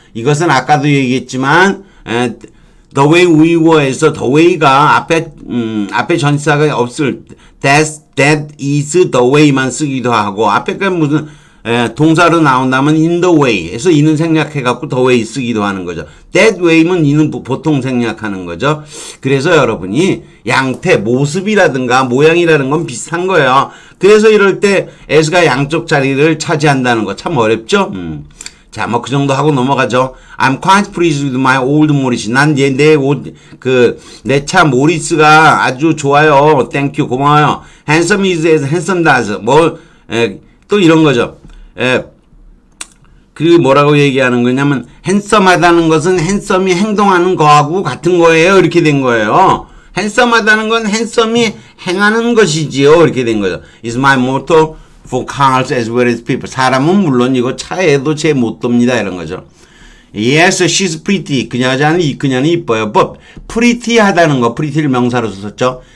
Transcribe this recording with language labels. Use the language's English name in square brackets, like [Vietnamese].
[Korean] 이것은 아까도 얘기했지만 [English] the way we were [Korean] 에서 the way가 앞에 전치사가 없을 [English] that is the way [Korean] 만 쓰기도 하고 앞에가 무슨 동사로 나온다면 [English] in the way [Korean] 에서 이는 생략해갖고 the way 쓰기도 하는 거죠. [English] that way [Korean] 면 이는 보통 생략하는 거죠. 그래서 여러분이 양태, 모습이라든가 모양이라는 건 비슷한 거예요. 그래서 이럴 때 as가 양쪽 자리를 차지한다는 거 참 어렵죠? 자, 뭐 그 정도 하고 넘어가죠. [English] I'm quite pleased with my old Morris. [Korean] 난 내 차 모리스가 아주 좋아요. [English] Thank you. [Korean] 고마워요. [English] Handsome is as handsome does. [Korean] 또 이런 거죠. 그 뭐라고 얘기하는 거냐면 handsome하다는 것은 handsome이 행동하는 거하고 같은 거예요. 이렇게 된 거예요. handsome하다는 건 handsome이 행하는 것이지요. 이렇게 된 거죠. [English] Is my motto for cars as well as people. [Korean] 사람은 물론 이거 차에도 제 모토입니다. [English] 이런 거죠. Yes, she's pretty. [Korean] 그녀는 이뻐요. But pretty 하다는 거, pretty를 명사로 썼죠.